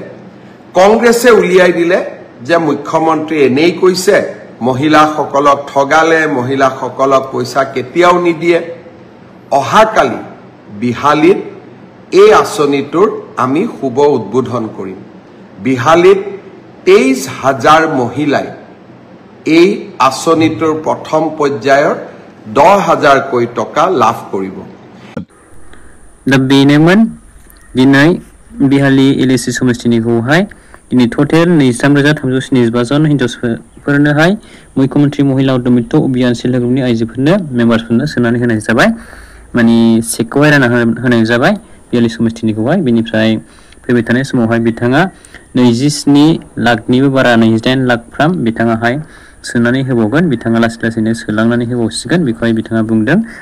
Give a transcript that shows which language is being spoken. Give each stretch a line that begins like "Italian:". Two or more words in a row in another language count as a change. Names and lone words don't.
Assamese: কংগ্ৰেছে উলিয়াই দিলে যে মুখ্যমন্ত্ৰী এনেই কৈছে মহিলাসকলক ঠগালে মহিলাসকলক পইচা কেতিয়াও নিদিয়ে অহাকালি বিহালীত এই আঁচনিটোৰ আমি শুভ উদ্বোধন কৰিম বিহালীত 23,000 মহিলাই এই আঁচনিটোৰ প্ৰথম পৰ্যায়ৰ 10,000 কোটি টকা লাভ কৰিব
Bodo: बेनोमोन दिनै बिहाली एलएसि समष्टिनिखौहाय दिनै टटेल 23,375 जन हिनजावफोरनोहाय मुख्यमंत्री महिला उद्यमित्व अभियान
English: self help group
Bodo: आइजोफोरनो मेम्बारफोरनो सोनानै होनाय जाबाय माने चेकखौहाय रानना होनाय जाबाय बिहाली समष्टिनिखौहाय बेनिफ्राय फैबाय थानाय समावहाय बिथाङा 27 लाखनिबो बारा 28 लाखफ्राम बिथाङाहाय सोनानै होबावगोन बिथाङा लासै लासैनो सोलांनानै होबावसिगोन बेखौहाय बिथाङा बुंदों